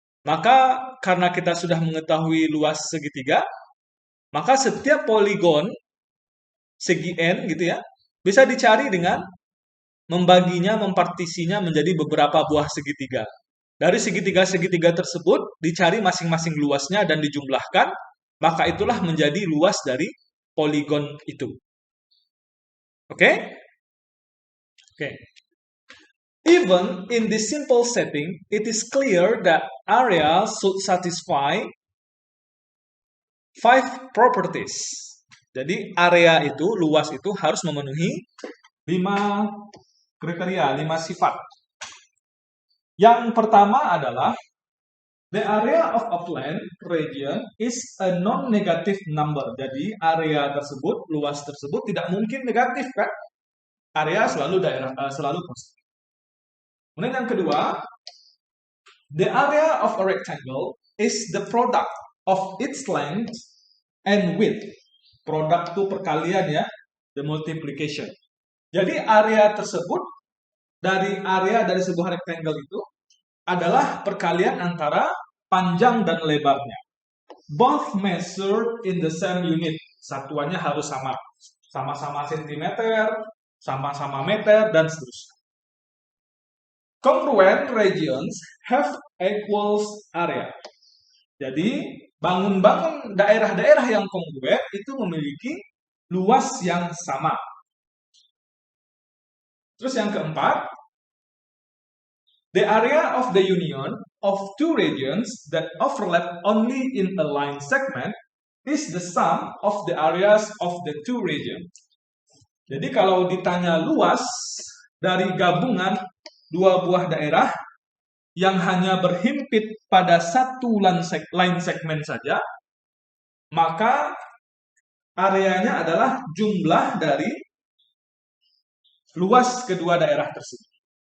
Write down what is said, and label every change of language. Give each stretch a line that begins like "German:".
Indonesian: Maka karena kita sudah mengetahui luas segitiga, maka setiap poligon segi n gitu ya, bisa dicari dengan membaginya, mempartisinya menjadi beberapa buah segitiga. Dari segitiga-segitiga tersebut dicari masing-masing luasnya dan dijumlahkan, maka itulah menjadi luas dari poligon itu. Oke? Oke.
English: Even in this simple setting, it is clear that area should satisfy 5 properties.
Indonesian: Jadi area itu, luas itu harus memenuhi 5 kriteria, 5 sifat. Yang pertama adalah
English: the area of a plane region is a non-negative number.
Indonesian: Jadi area tersebut, luas tersebut tidak mungkin negatif kan? Area selalu selalu positif. Kemudian yang kedua,
English: the area of a rectangle is the product of its length and width.
Indonesian: Produk itu perkalian ya,
English: the multiplication.
Indonesian: Jadi area tersebut dari sebuah rectangle itu adalah perkalian antara panjang dan lebarnya.
English: Both measured in the same unit.
Indonesian: Satuannya harus sama. Sama-sama sentimeter, sama-sama meter, dan seterusnya.
English: Congruent regions have equal area.
Indonesian: Jadi, bangun-bangun daerah-daerah yang kongruen itu memiliki luas yang sama. Terus yang keempat,
English: the area of the union of two regions that overlap only in a line segment is the sum of the areas of the two regions.
Indonesian: Jadi kalau ditanya luas dari gabungan dua buah daerah yang hanya berhimpit pada satu line segmen saja, maka areanya adalah jumlah dari luas kedua daerah tersebut.